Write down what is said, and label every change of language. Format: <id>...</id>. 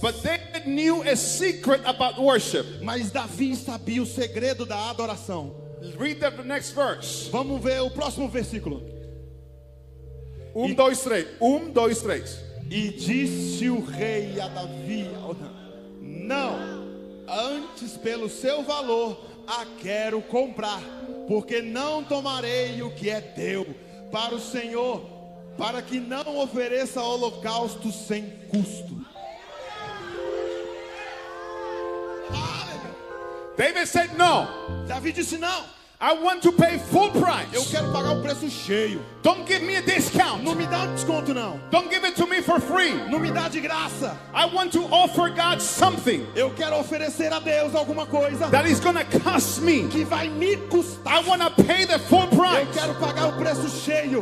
<en>But David knew a secret about worship.</en> <pt>Mas Davi sabia o segredo da adoração.</pt> <en>Read the next verse.</en> <pt>Vamos ver o próximo versículo. 1, 2, 3. 1, 2, 3. E disse o rei a Davi: não, antes pelo seu valor a quero comprar, porque não tomarei o que é teu para o Senhor, para que não ofereça holocausto sem custo.</pt> <en>David said no.</en> <pt>Davi disse: não,</pt> <en>I want to pay full</en> <pt>eu</pt> <en>price.</en> <pt>quero pagar o preço cheio.</pt> <en>Don't give me a discount.</en> <pt>Não me dá um desconto, não.</pt> <en>Don't give it to me for free.</en> <pt>Não me dá de graça.</pt> <en>I want to offer God something</en> <pt>Eu quero oferecer a Deus alguma coisa</pt> <en>that is going to cost me.</en> <pt>que vai me custar.</pt> <en>I want to pay the full</en> <pt>Eu</pt> <en>price.</en> <pt>quero pagar o preço cheio.</pt>